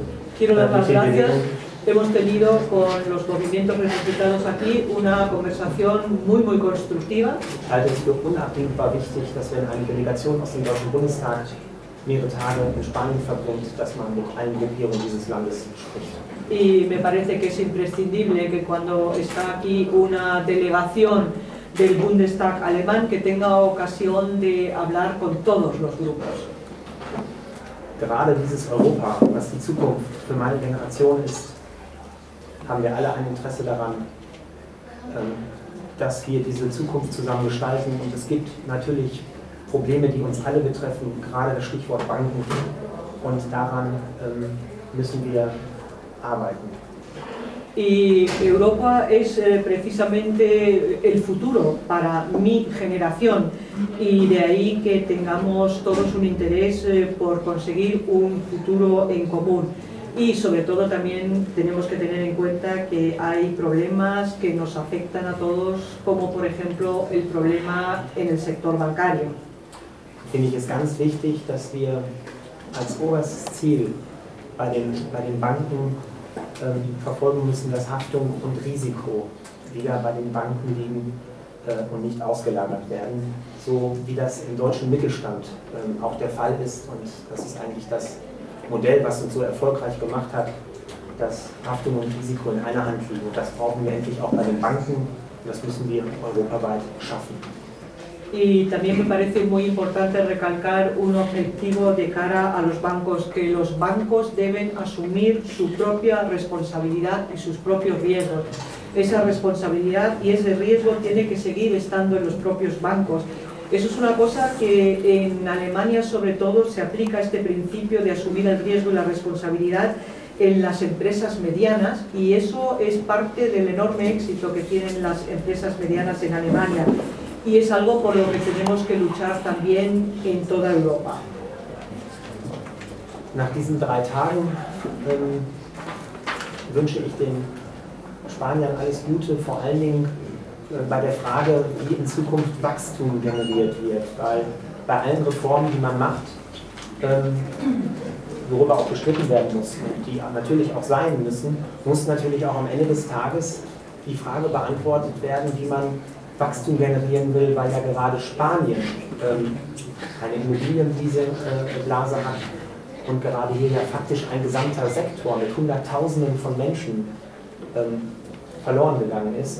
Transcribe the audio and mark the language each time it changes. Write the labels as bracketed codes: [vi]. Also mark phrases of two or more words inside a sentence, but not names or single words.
[es] Quiero dar las gracias. Hemos tenido con los movimientos representados aquí una conversación muy constructiva. [de] Ich halte es für unabdingbar wichtig, dass wenn eine Delegation aus dem Deutschen Bundestag mehrere Tage in Spanien verbringt, dass man mit allen Gruppierungen dieses Landes spricht. [es] Y me parece que es imprescindible que cuando está aquí una delegación del Bundestag alemán, que tenga ocasión de hablar con todos los grupos. [de] Gerade dieses Europa, was die Zukunft für meine Generation ist, haben wir alle ein Interesse daran, dass wir diese Zukunft zusammen gestalten. Und es gibt natürlich Probleme, die uns alle betreffen, gerade das Stichwort Banken. Und daran müssen wir arbeiten. [es] Y Europa es precisamente el futuro para mi generación y de ahí que tengamos todos un interés por conseguir un futuro en común. Y sobre todo también tenemos que tener en cuenta que hay problemas que nos afectan a todos, como por ejemplo el problema en el sector bancario. [de] Finde ich es ganz wichtig, dass wir als oberstes Ziel bei den Banken verfolgen müssen, dass Haftung und Risiko wieder bei den Banken liegen und nicht ausgelagert werden, so wie das im deutschen Mittelstand auch der Fall ist. Und das ist eigentlich das Modell, was uns so erfolgreich gemacht hat, dass Haftung und Risiko in einer Hand liegen. Und das brauchen wir endlich auch bei den Banken und das müssen wir europaweit schaffen. [es] Y también me parece muy importante recalcar un objetivo de cara a los bancos, que los bancos deben asumir su propia responsabilidad y sus propios riesgos. Esa responsabilidad y ese riesgo tiene que seguir estando en los propios bancos. Eso es una cosa que en Alemania sobre todo se aplica este principio de asumir el riesgo y la responsabilidad en las empresas medianas y eso es parte del enorme éxito que tienen las empresas medianas en Alemania. Y es algo por lo que tenemos que luchar también en toda Europa. [de] Nach diesen 3 Tagen wünsche ich den Spaniern alles Gute, vor allen Dingen bei der Frage, wie in Zukunft Wachstum generiert wird. Weil bei allen Reformen, die man macht, worüber auch gestritten werden muss, die natürlich auch sein müssen, muss natürlich auch am Ende des Tages die Frage beantwortet werden, wie man Wachstum generieren will, weil ja gerade Spanien eine Immobilienblase hat und gerade hier ja faktisch ein gesamter Sektor mit Hunderttausenden von Menschen verloren gegangen ist.